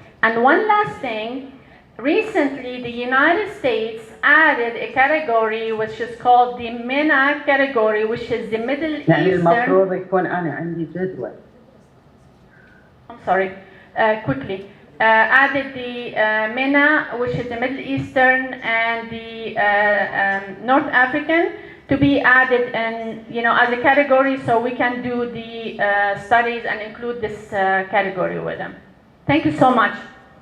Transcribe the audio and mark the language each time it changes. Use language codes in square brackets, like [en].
[en] And one last thing, recently the United States added a category which is called the MENA category, which is the Middle Eastern. [ar] المفروض يكون أنا عندي جدول. [en] I'm sorry, quickly. Added the MENA, which is the Middle Eastern, and the North African, to be added in, as a category, so we can do the studies and include this category with them. Thank you so much.